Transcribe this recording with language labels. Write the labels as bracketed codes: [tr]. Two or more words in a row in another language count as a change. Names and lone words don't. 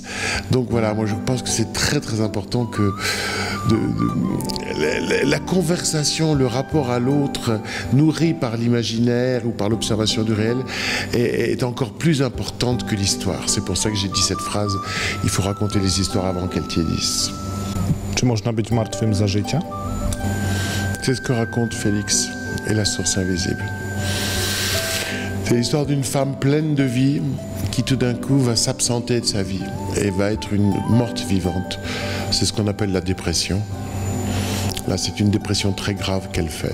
[fr] Donc voilà, moi je pense que c'est très très important que la conversation, le rapport à l'autre, nourri par l'imaginaire ou par l'observation du réel, est encore plus importante que l'histoire. C'est pour ça que j'ai dit cette phrase, il faut raconter les histoires avant qu'elles tiédissent. [pl] Czy można być martwym za życia? [fr] C'est ce que raconte Félix. et la source invisible. C'est l'histoire d'une femme pleine de vie qui tout d'un coup va s'absenter de sa vie et va être une morte vivante. C'est ce qu'on appelle la dépression. Là, c'est une dépression très grave qu'elle fait.